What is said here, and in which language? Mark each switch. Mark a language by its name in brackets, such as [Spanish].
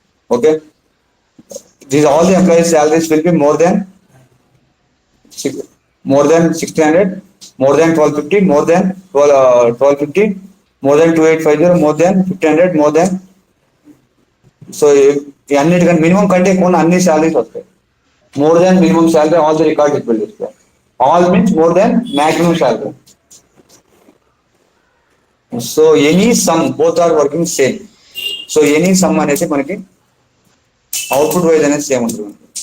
[English] Okay. These all the employees salaries will be more than 1600, more than 1250, more than 1250, more than 2850, more than 1500, more than. [Telugu] So అన్నిటికన్నా minimum కంటే ఎక్కువ అన్ని salaries వస్తాయి. [English] More than minimum salary, all the records it will display. All means more than maximum salary. So any sum, both are working same. [Telugu] So any sum అనేది మనకి output wise అనేది same ఉంటుంది.